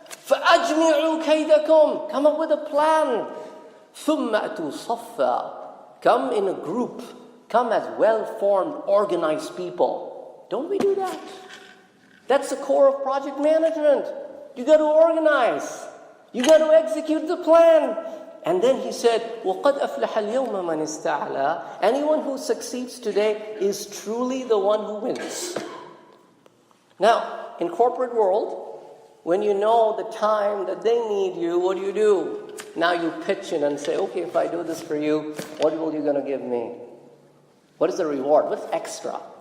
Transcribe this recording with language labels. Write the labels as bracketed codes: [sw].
[ar] فَأَجْمِعُوا كَيْدَكُمْ. [en] Come up with a plan. [ar] ثُمَّ أَتُوا صَفًّا. [en] Come in a group. Come as well-formed, organized people. Don't we do that? That's the core of project management. You got to organize. You got to execute the plan. And then he said, [ar] وَقَدْ أَفْلَحَ الْيَوْمَ مَنِ اسْتَعْلَى. [en] Anyone who succeeds today is truly the one who wins. Now, in corporate world, when you know the time that they need you, what do? Now you pitch in and say, okay, if I do this for you, what will you going to give me? What is the reward? What's extra?